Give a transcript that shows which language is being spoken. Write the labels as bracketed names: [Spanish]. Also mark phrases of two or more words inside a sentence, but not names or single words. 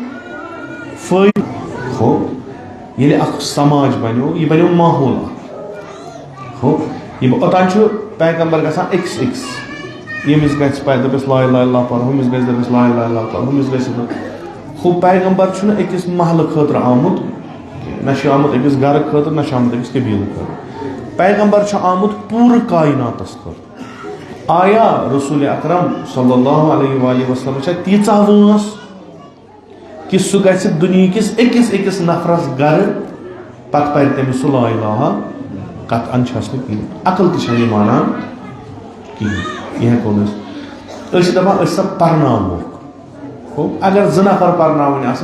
[Kashmiri] فٲیدٕ ہو ییٚلہِ اکھ سماج بنیو یہِ بنیو ماحول اکھ ہو یِم اوٚتانۍ چھُ پیغمبر گژھان أکِس أکِس ییٚمِس گژھِ پاے دٔپِس [Arabic] لا الہ اللہ [Kashmiri] پَر ہُمِس گژھِ دٔپِس [Arabic] لا الہ اللہ [Kashmiri] پَر ہُمِس گژھِ ہُہ پیغمبر چھُنہٕ أکِس محلہٕ خٲطرٕ آمُت نہ چھُ آمُت أکِس گرٕ خٲطرٕ نہ چھُ آمُت أکِس قبیٖلہٕ خٲطرٕ پیغمبر چھُ آمُت پوٗرٕ کایناتس خٲطرٕ آیا [Arabic] رسول اکرم صلی اللہ علیہ وآلہ وسلم [Kashmiri] چھا تیٖژاہ وٲنس کہ سُہ گژھِ دُنہِکِس أکِس نفرس گرٕ پتہٕ پرِ تٔمِس سُہ [Arabic] لا الہ [Kashmiri] قطعن چھس نہٕ کِہیٖنۍ عقل تہِ چھنہٕ یہِ مانان کِہیٖنۍ یہِ ہٮ۪کو نہٕ أسۍ چھِ دپان أسۍ سا پرناوہوکھ ہو اگر 2 نفر پرناوٕنۍ آسن